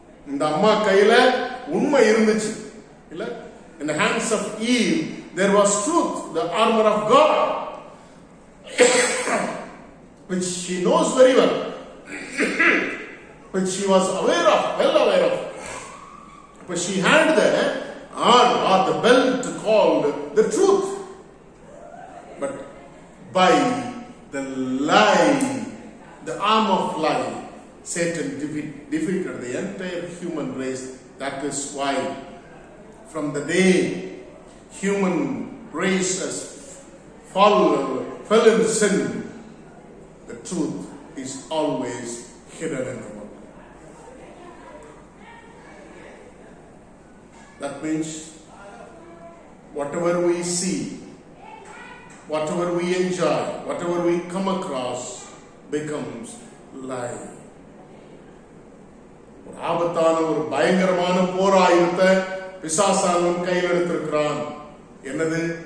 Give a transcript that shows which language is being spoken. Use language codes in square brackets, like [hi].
[ta] இந்த அம்மா கையில உண்மை இருந்துச்சு இல்ல? [en] In the hands of Eve there was truth, the armor of God, which she knows very well, which she was well aware of. But she had the arm or the belt called the truth. But by the lie, the arm of lie, Satan defeated the entire human race. That is why from the day human race has fell in sin, the truth is always hidden in the world. That means whatever we see, whatever we enjoy, whatever we come across becomes lie. [ta] ஒரு ஆபத்தான, ஒரு பயங்கரமான போராயுதத்தை பிசாசானவன் கையில் எடுத்திருக்கிறான். என்னது?